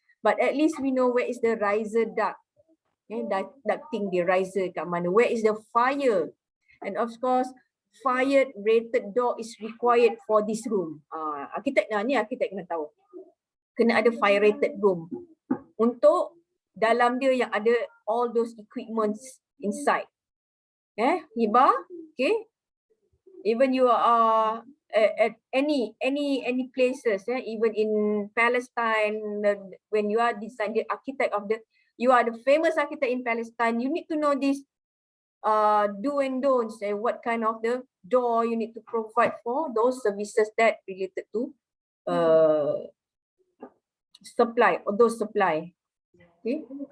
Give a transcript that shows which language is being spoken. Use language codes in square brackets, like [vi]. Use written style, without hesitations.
[en] But at least we know where is the riser duct. Ducting the riser [ms] kat mana. [en] Where is the fire? And of course, fire rated door is required for this room. [ms] Arkitek ni arkitek kena tahu. Kena ada fire rated room. Untuk dalam dia yang ada [en] all those equipments inside. Hiba, okay. Even you are at any places, even in Palestine, when you are the architect of the, you are the famous architect in Palestine, you need to know this do and don'ts, and what kind of the door you need to provide for those services that related to supply or those supply. Okay.